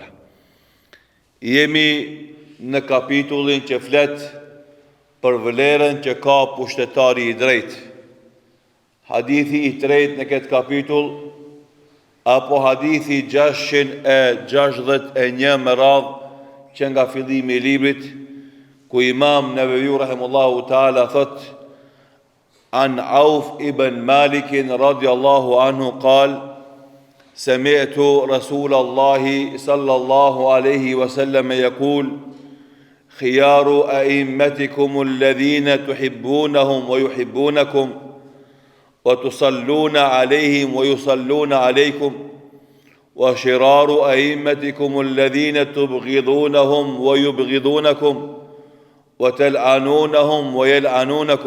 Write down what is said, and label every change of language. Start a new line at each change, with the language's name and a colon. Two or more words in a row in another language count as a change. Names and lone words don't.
Albanian: Jemi në kapitullin që flet për vlerën që ka pushtetari i drejtë. Hadithi i tretë në këtë kapitull, apo hadithi 661 me radhë që nga fillimi i librit, ku Imam Nevevi
Arabic: رحمه الله تعالى
Albanian: thot:
Arabic: عن عوف ابن مالك رضي الله عنه قال: سمعت رسول الله صلى الله عليه وسلم يقول: خيار أئمتكم الذين تحبونهم ويحبونكم وتصلون عليهم ويصلون عليكم، وشرار أئمتكم الذين تبغضونهم ويبغضونكم وتلعنونهم ويلعنونكم.